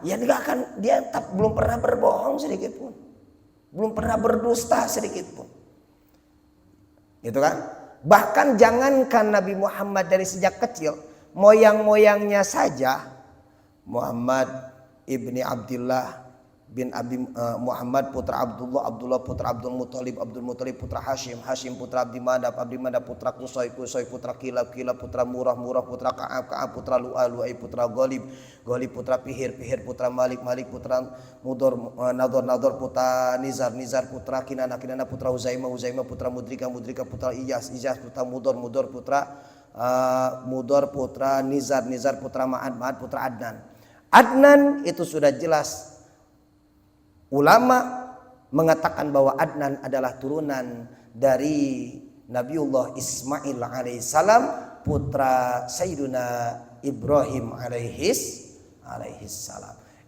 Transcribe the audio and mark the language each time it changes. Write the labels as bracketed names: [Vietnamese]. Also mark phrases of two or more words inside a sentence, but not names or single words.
[Indonesian] Ya dia belum pernah berbohong sedikit pun. Belum pernah berdusta sedikit pun. Gitu kan? Bahkan jangankan Nabi Muhammad dari sejak kecil, moyang-moyangnya saja Muhammad ibni Abdullah bin Muhammad putra Abdullah, Abdullah putra Abdul Muthalib, Abdul Muthalib putra Hashim, Hashim putra Abdi Manaf, Abdi Manaf putra Qusay, Qusay putra Kilab, Kilab putra Murrah, Murrah putra Ka'ab, Ka'ab putra Lu'ay, Lu'ay putra Ghalib, Ghalib putra Fihir, Fihir putra Malik, Malik putra Mudor, Nador, Nador putra Nizar, Nizar putra Kinana, Kinana putra Huzaimah, Huzaimah putra Mudrika, Mudrika putra Iyas, Iyas putra Mudor, Mudor putra Nizar, Nizar putra Ma'ad, Ma'ad putra Adnan. Adnan itu sudah jelas. Ulama mengatakan bahwa Adnan adalah turunan dari Nabiullah Ismail alaihissalam, putra Sayyiduna Ibrahim alaihissalam.